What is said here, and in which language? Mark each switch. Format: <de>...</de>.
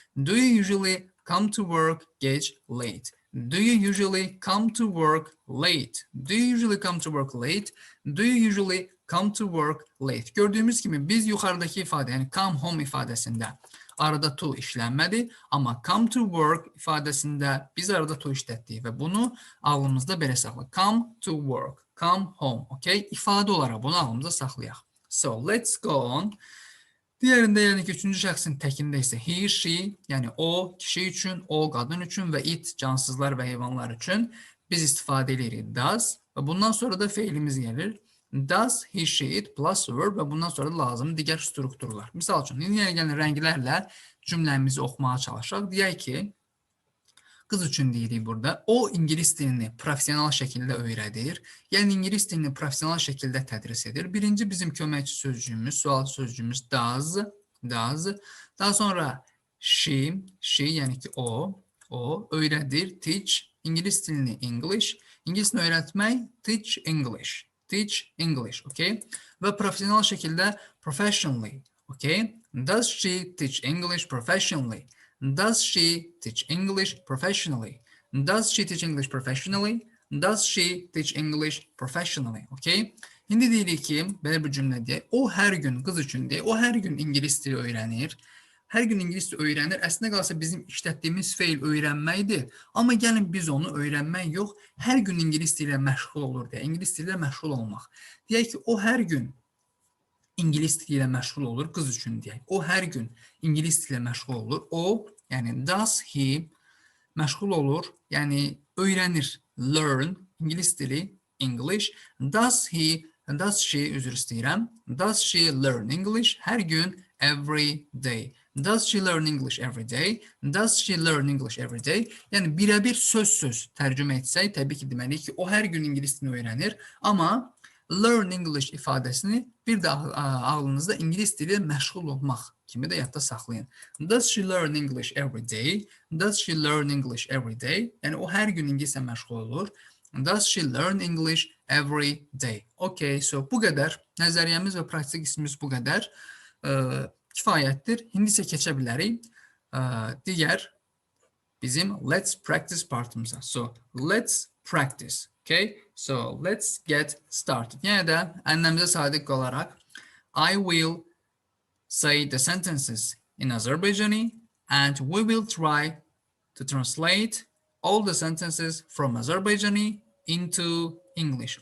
<en>Do you usually come to work gec, late? Do you usually come to work late? Do you usually come to work late? Do you usually come to work late?</en> <az>Gördüyümüz kimi biz yuxarıdakı ifadə, yəni come home ifadəsində arada to işlənmədi, amma come to work ifadəsində biz arada to işlətdik və bunu ağlımızda belə saxlayaq.</az> <en>Come to work, come home, okay?</en> <az>İfadə olaraq bunu ağlımızda saxlayaq.</az> <en>So, let's go on.</en> <az>Diğerində, yəni ki, üçüncü şəxsin təkində isə he, she, yəni o, kişi üçün, o, qadın üçün və it, cansızlar və heyvanlar üçün biz istifadə edirik does və bundan sonra da feilimiz gəlir.</az> <en>Does, he, she, it plus verb</en> <az>və bundan sonra da lazım digər strukturlar. Misal üçün, yenə gələn rənglərlə cümləmizi oxumağa çalışaq. Deyək ki, qız üçün deyirik burada, o İngilis dilini profesional şəkildə öyrədir, yəni İngilis dilini profesional şəkildə tədris edir. Birinci bizim köməkçi sözcüyümüz, sual sözcüyümüz does. Daha sonra she, yəni ki o öyrədir, teach, İngilis dilini English, İngilis dilini öyrətmək,</az> <en>teach English,</en> <az>okay? Və profesional şəkildə professionally, okay?</az> <en>Does she teach English professionally? Does she teach English professionally? Does she teach English professionally? Does she teach English professionally? Okay?</en> <az>İndi deyirik ki, belə bir cümlə deyək. O hər gün, qız üçün deyək, o hər gün İngilis dili öyrənir. Hər gün İngilis dili öyrənir. Əslində qalsa bizim işlətdiyimiz feil öyrənməkdir. Amma gəlin biz onu öyrənmək yox, hər gün İngilis dili ilə məşğul olur deyə. İngilis dili ilə məşğul olmaq. Deyək ki, o hər gün İngilis dili ilə məşğul olur, qız üçün deyək. O hər gün İngilis dili ilə məşğul olur. O Yəni</az> <en>does he</en> <az>məşğul olur, yəni öyrənir. Learn, İngilis dili, English.</az> <en>Does she,</en> <az>üzr istəyirəm.</az> <en>Does she learn English?</en> <az>Hər gün,</az> <en>every day. Does she learn English every day? Does she learn English every day?</en> <az>Yəni birəbir söz tərcümə etsək, təbii ki, deməliyik ki, o hər gün İngilis dilini öyrənir. Amma</az> <en>learn English</en> <az>ifadəsini bir də ağlınızda İngilis dili məşğul olmaq kimi də yadda saxlayın.</az> <en>Does she learn English every day? Does she learn English every day?</en> <az>Yəni o hər gün ingilislə məşğul olur.</az> <en>Does she learn English every day? Okay, so</en> <az>bu qədər. Nəzəriyyəmiz və praktik qismimiz bu qədər. Kifayətdir. İndi isə keçə bilərik digər bizim</az> <en>let's practice</en> <az>partımıza.</az> <en>So, let's practice. Okay, so let's get started.</en> <az>Yəni də ənləmizə sadiq qalaraq</az> <en>I will say the sentences in Azərbaycani and we will try to translate all the sentences from Azərbaycani into English.</en>